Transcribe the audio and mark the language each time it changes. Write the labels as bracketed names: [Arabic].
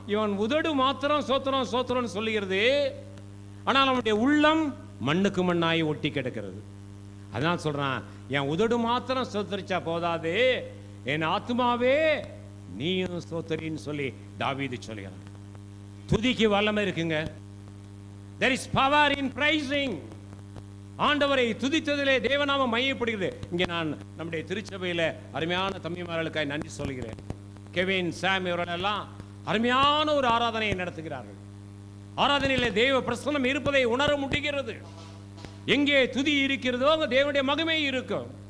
[Tamil] இவன் உதடு மாத்திரம் சோத்திரம் சோத்திரம் சொல்லுகிறது, ஆனால் அவனுடைய உள்ளம் மண்ணுக்கு மண்ணாய் ஒட்டி கிடக்கிறது. அதான் சொல்றான், என் உதடு மாத்திரம் சோத்தரிச்சா போதாது, என் ஆத்துமாவே நீயும் சோத்தரின்னு சொல்லி தாவீது சொல்கிறான். துதிக்கு வல்லமை இருக்குங்க. [English] there is power in praising. [Tamil] ஆண்டவரை துதித்ததிலே தேவநாமம் மையப்படுகிறது. இங்கே நான் நம்முடைய திருச்சபையில் அருமையான தம்பிமார்களுக்காக நன்றி சொல்கிறேன். கெவின், சாம் இவர்களெல்லாம் அருமையான ஒரு ஆராதனையை நடத்துகிறார்கள். ஆராதனையிலே தேவ பிரசன்னம் இருப்பதை உணர முடிகிறது. எங்கே துதி இருக்கிறதோ அங்கே தேவனுடைய மகிமை இருக்கும்.